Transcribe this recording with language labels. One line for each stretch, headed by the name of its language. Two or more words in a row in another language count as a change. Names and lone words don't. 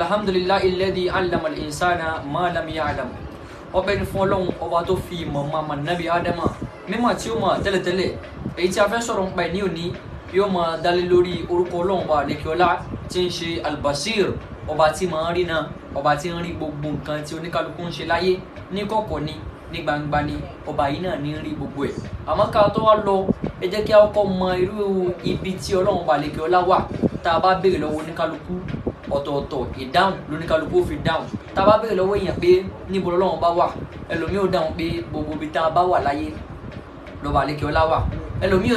Arabic: الحمد لله الذي علم الإنسان ما لم يعلم
Yoruba: ọpẹ́ ni fún Ọlọ́run ọba tó fi ìmọ̀ mọ Nabi Adama mímọ̀ tí ó mọ̀ tẹ́lẹ̀tẹ́lẹ̀ èyí tí a fẹ́ sọ̀rọ̀ nípa ní òní yóò máa dálé lórí orúkọ Ọlọ́run ọba àlekíọlá tí ń ṣe albasir ọba tí máa ń rí náà ọba tí ń rí gbogbo nǹkan tí oníkálukú ń ṣe láyé ní kọ̀kọ̀ ni ní gbangba ni ọba yìí náà ní rí gbogbo ẹ̀ àmọ́ ká tó wá lọ ẹ jẹ́ kí a kọ́kọ́ mọ irú ibi tí Ọlọ́run ọba àlekíọlá wà tá a bá béèrè lọ́wọ́ oníkálukú ọ̀tọ̀ọ̀tọ̀ ìdáhùn lóníkálukú ó fi dáhùn tá a bá béèrè lọ́wọ́ èèyàn pé níbo lọ́wọ́ bá wà ẹlòmíì ó dáhùn pé gbogbo ibi tá a bá wà láyé lọ́ba àlekíọlá wà ẹlòmíì ó